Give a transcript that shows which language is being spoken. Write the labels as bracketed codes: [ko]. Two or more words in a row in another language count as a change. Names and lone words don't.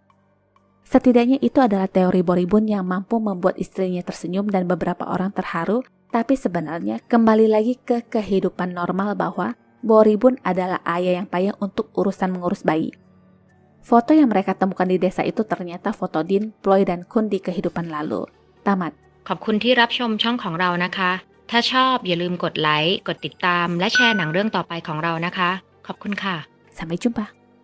[id] Setidaknya itu adalah teori Boribun yang mampu membuat istrinya tersenyum dan beberapa orang terharu, tapi sebenarnya kembali lagi ke kehidupan normal bahwa Boribun adalah ayah yang payah untuk urusan mengurus bayi. Foto yang mereka temukan di desa itu ternyata foto Din, Ploy, dan Kun di kehidupan lalu. Tamat. [th] ขอบคุณที่รับชมช่องของเรานะคะ ถ้าชอบอย่าลืมกดไลค์ กดติดตาม และแชร์หนังเรื่องต่อไปของเรานะคะ ขอบคุณค่ะ [id] Sampai jumpa.